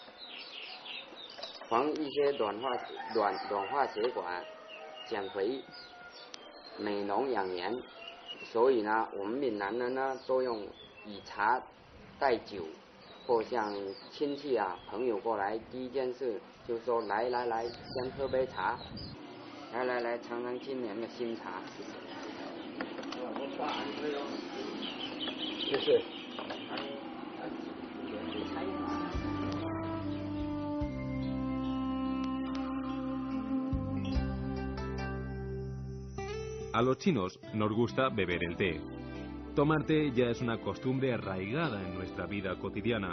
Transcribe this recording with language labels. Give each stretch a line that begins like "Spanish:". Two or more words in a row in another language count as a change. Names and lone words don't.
Chinese: 防一些软化血管、减肥、美容养颜，所以呢，我们闽南人呢都用以茶代酒，或像亲戚啊、朋友过来，第一件事就说来，先喝杯茶，来，尝尝今年的新茶。就是。
Spanish: A los chinos nos gusta beber el té. Tomar té ya es una costumbre arraigada en nuestra vida cotidiana.